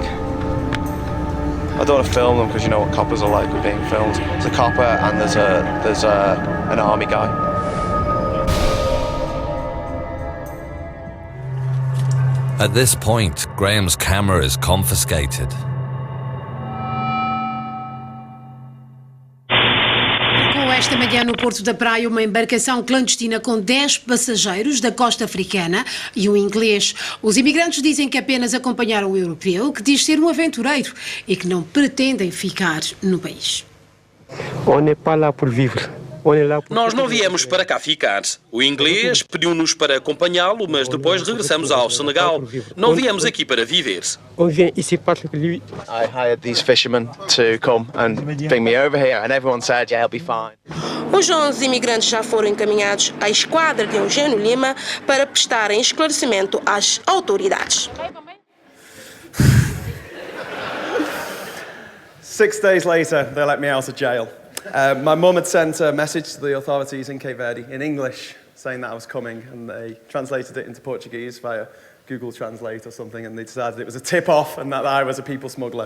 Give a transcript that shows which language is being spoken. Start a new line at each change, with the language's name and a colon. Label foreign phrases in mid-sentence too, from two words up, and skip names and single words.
English: I don't want to film them because you know what coppers are like with being filmed. There's a copper and there's an army guy. At this point, Graham's camera is confiscated.
Portuguese: Esta manhã no Porto da Praia, uma embarcação clandestina com 10 passageiros da costa africana e um inglês. Os imigrantes dizem que apenas acompanharam o europeu, que diz ser um aventureiro e que não pretendem ficar no país.
French: On n'est pas là pour vivre.
Portuguese: Nós não viemos para cá ficar. O inglês pediu-nos para acompanhá-lo, mas depois regressamos ao Senegal. Não viemos aqui para viver.
English: I hired these fishermen to come and bring me over here, and everyone said, yeah, I'll be fine.
Portuguese: Os 11 imigrantes já foram encaminhados à esquadra de Eugênio Lima para prestarem esclarecimento às autoridades.
English: 6 days later, they let me out of jail. My mum had sent a message to the authorities in Cape Verde in English saying that I was coming, and they translated it into Portuguese via Google Translate or something, and they decided it was a tip-off and that I was a people smuggler.